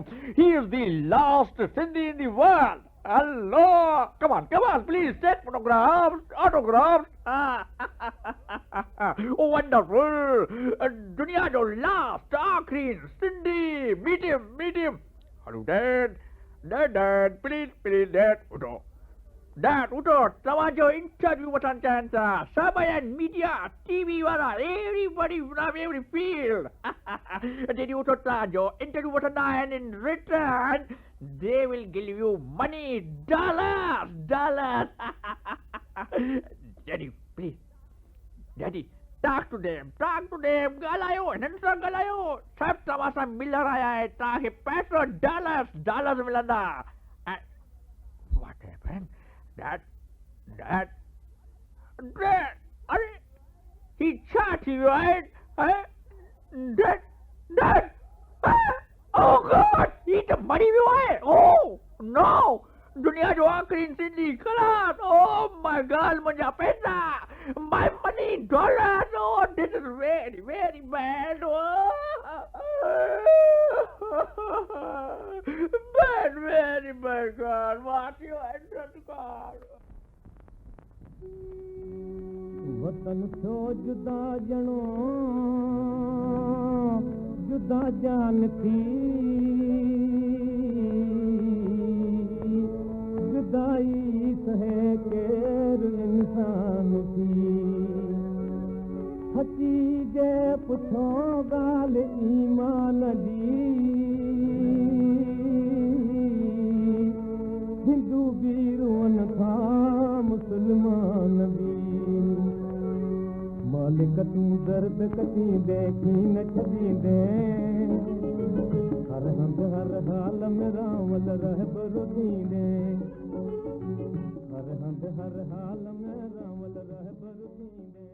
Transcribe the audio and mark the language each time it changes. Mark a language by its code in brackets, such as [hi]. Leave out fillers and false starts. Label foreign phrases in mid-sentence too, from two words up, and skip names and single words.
[en] He is the last Sindhi in the world. Hello, come on, please take photographs, autographs. Oh, wonderful. [sd] दुनिया जो last, आख़िरी सिंधी. [en] Meet him. Hello, Dad, please, Dad, Uto, [sd] तव्हांजो इंटरव्यू वठण चाहिनि था। सभई मीडिया, टीवी वारा, [en] everybody from every field. [sd] जॾहिं उठो तव्हांजो इंटरव्यू वठंदा आहिनि [en] in return, they will give you money, dollars. Daddy, please, Daddy, talk to them. [sd] ॻाल्हायो, हिननि सां ॻाल्हायो। सभु तव्हां सां मिलण आया आहिनि, तव्हांखे पैसो डॉलर्स मिलंदा। [en] What happened? Dad, he shot you, right? Dad, oh God, he the money away. Oh no, [sd] दुनिया जो आखिरी सिंधी खलास. [en] Oh my God, [hi] मुझे पैसा, [en] my money, dollars. Oh, this is very, very bad. Oh. Very bad, God. What you had done, God. [sd] वतन थियो जुदा ॼणो जुदा जान थी जुदाई सहे केर इंसान थी सची जे पुछो ॻाल्हि ईमान जी हिंदू भी रोअन था मुसलमान भी मालिक तू दर्द कटी देखी न छॾींदे हर हंध हर हाल में रावल रहबर थींदे हर हंध हर हाल में रावल रहबर थींदे